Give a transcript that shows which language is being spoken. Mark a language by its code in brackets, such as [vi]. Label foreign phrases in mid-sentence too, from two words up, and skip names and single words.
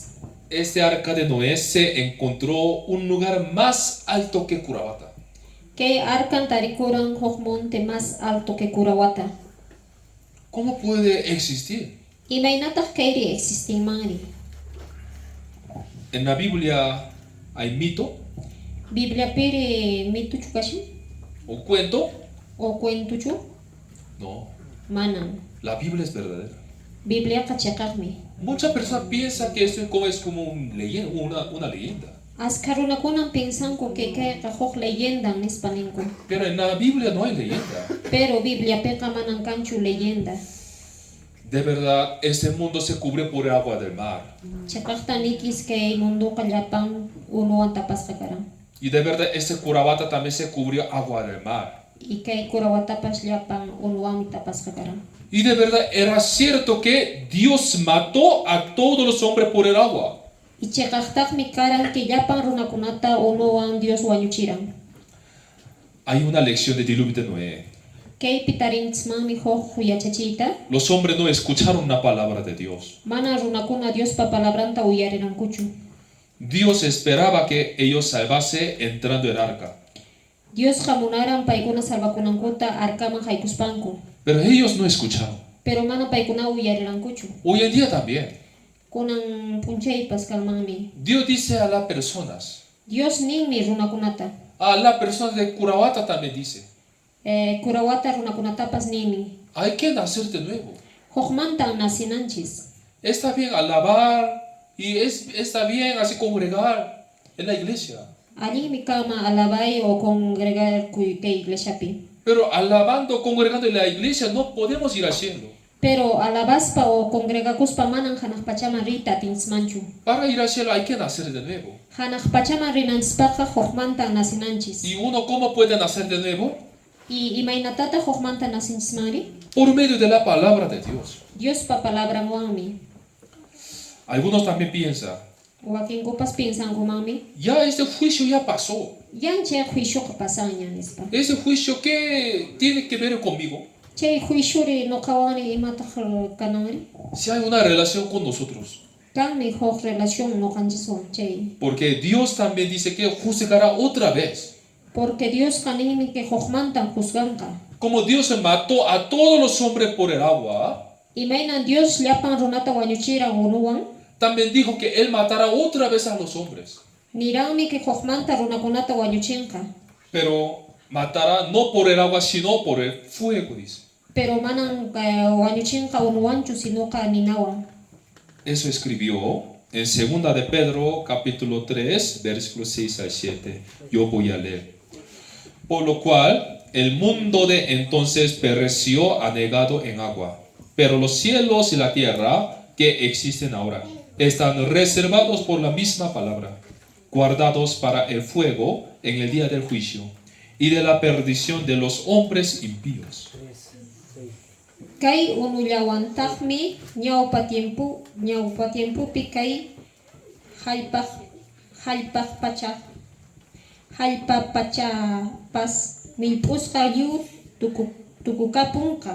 [es] Este arca de Noé se encontró un lugar más alto que Curavata. [qu] Kay arkan tarikuran huk monte [es] más alto que [qu] Curawata. [es] ¿Cómo puede existir? [qu] Imaynataq kayri existinmanri. [es] En la Biblia hay mito [qu] Biblia piri mituchu kashin? [es] o cuento. [qu] O cuentuchu? [es] No, [qu] Manan. [es] la Biblia es verdadera. [qu] Biblia kachaqaqmi. [es] Muchas personas piensan que esto es como una leyenda. [qu] Ascarunakunan pensanku que kayqa huk leyenda nispaninku. [es] Pero en la Biblia no hay leyenda. [qu] Pero Biblia peqa manan kanchu leyenda. [es] De verdad, este mundo se cubre por el agua del mar. [qu] Chaqaqta nikis kay munduqa llapan unuwan tapasqa karan. [es] Y de verdad, este Curavata también se cubrió agua del mar. [qu] Y kay Curawatapas llapan unuwanmi tapasqa karan. [es] Y de verdad, era cierto que Dios mató a todos los hombres por el agua. [qu] Y chaqaqtaqmi karan que llapan runakunata unuwan Dios wañuchiran. [es] Hay una lección de diluvio de Noé. [qu] Kay pitarinchmanmi huk yachachiyta. [es] Los hombres no escucharon la palabra de Dios. [qu] Mana runakuna Diospa palabranta uyarirankuchu. [es] Dios esperaba que ellos salvase entrando en el arca. [qu] Dios jamunaran paykuna salvakunankuta arkaman haykuspanku. [es] Pero ellos no escucharon. [qu] Pero mana paykuna uyarirankuchu. [es] Hoy en día también. [qu] Kunan punchaypas kalmanmi. [es] Dios dice a las personas. [qu] Dios ninmi runakunata. [es] A la persona de Curavata también dice. [qu] Curawata runakunatapas ninmi. [es] Hay que nacer de nuevo. [qu] Hukmantan nasinanchis. [es] Está bien alabar y está bien así congregar en la iglesia. [qu] Allí kama alabay o congregar que iglesiapi. [es] Pero alabando, congregando en la iglesia no podemos ir al cielo. [qu] Pero alabaspa o congregakuspa manan hanaq pachama rita tinsmanchu. [es] Para ir al cielo hay que nacer de nuevo. [qu] Hanaq pachama rinanchispaqa hukmantan nasinanchis. [es] ¿Y uno cómo puede nacer de nuevo? [qu] Y imaynatata hukmantan nasinchismanri? [es] Por medio de la palabra de Dios. [qu] Diospa palabranwanmi. [es] Algunos también piensan, [qu] Wakinkupas piensankumanmi. [es] ya este juicio ya pasó. [qu] Yanche juicio pasaña nispa. [es] ¿Ese juicio qué tiene que ver conmigo? [qu] Chay juiciori noqawani imataq kananri. [es] Si hay una relación con nosotros. [qu] Kanmi huk relación noqanchiswan chay. [es] Porque Dios también dice que juzgará otra vez. [qu] Porque Dios kanimi que hukmantan juzganqa. [es] Como Dios mató a todos los hombres por el agua, [qu] Imaynan Dios llapan runata wañuchiran unuwan. [es] también dijo que Él matará otra vez a los hombres. [qu] Niranmi que hukmanta runakunata wañuchinqa. [es] Pero matará no por el agua, sino por el fuego, dice. [qu] Pero manan wañuchinqa unuwanchu sinoqa ninawan. [es] Eso escribió en 2 de Pedro, capítulo 3, versículos 6 al 7. Yo voy a leer. Por lo cual, el mundo de entonces pereció anegado en agua. Pero los cielos y la tierra que existen ahora están reservados por la misma palabra, guardados para el fuego en el día del juicio y de la perdición de los hombres impíos. [qu] Kay unullawantaqmi ñawpa tiempupi kay hallpa pachapas millp'usqa lliw tukukapunqa.